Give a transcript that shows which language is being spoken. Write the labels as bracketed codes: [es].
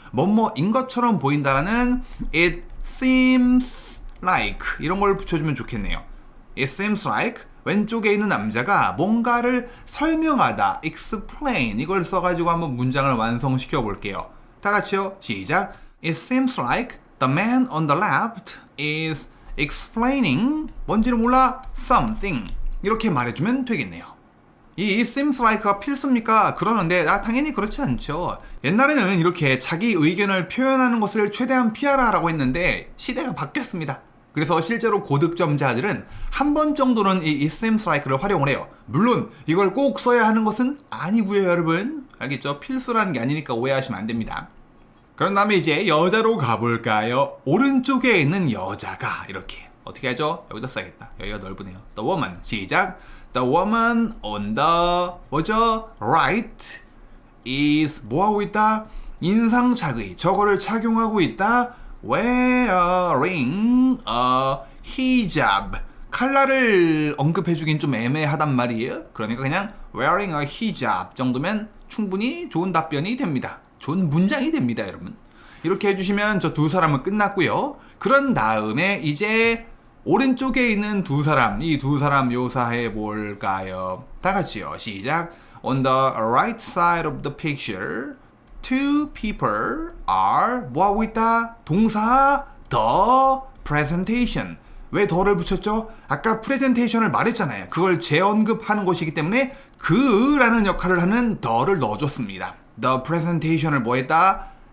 [ko] 뭐뭐인 것처럼 보인다라는 [en] it seems like [ko] 이런 걸 붙여주면 좋겠네요. [en] It seems like [ko] 왼쪽에 있는 남자가 뭔가를 설명하다 explain 이걸 써가지고 한번 문장을 완성시켜 볼게요. 다 같이요. 시작. [en] It seems like the man on the left is explaining [ko] 뭔지를 몰라 [en] something [ko] 이렇게 말해주면 되겠네요. 이 [en] it seems like [ko] 가 필수입니까? 그러는데 당연히 그렇지 않죠. 옛날에는 이렇게 자기 의견을 표현하는 것을 최대한 피하라라고 했는데 시대가 바뀌었습니다. 그래서 실제로 고득점자들은 한 번 정도는 이 [en] it seems like [ko] 를 활용을 해요. 물론 이걸 꼭 써야 하는 것은 아니고요, 여러분. 알겠죠? 필수라는 게 아니니까 오해하시면 안 됩니다. 그런 다음에 이제 여자로 가볼까요? 오른쪽에 있는 여자가 이렇게 어떻게 하죠? 여기다 써야겠다. 여기가 넓으네요. [en] The woman. [ko] 시작. [en] The woman on the [ko] 뭐죠? [en] right is [ko] 뭐하고 있다? 인상착의. 저거를 착용하고 있다. [en] wearing a hijab. [ko] 칼라를 언급해주긴 좀 애매하단 말이에요. 그러니까 그냥 [en] wearing a hijab [ko] 정도면 충분히 좋은 답변이 됩니다. 좋은 문장이 됩니다, 여러분. 이렇게 해주시면 저 두 사람은 끝났고요. 그런 다음에 이제 오른쪽에 있는 두 사람, 이 두 사람 묘사해 볼까요? 다 같이요. 시작. [en] On the right side of the picture, two people are [ko] 뭐하고 있다? 동사 [en] the presentation. [ko] 왜 더를 붙였죠? 아까 프레젠테이션을 말했잖아요. 그걸 재언급하는 것이기 때문에 그라는 역할을 하는 the를 넣어줬습니다. [en] The presentation [ko] 을 뭐 했다?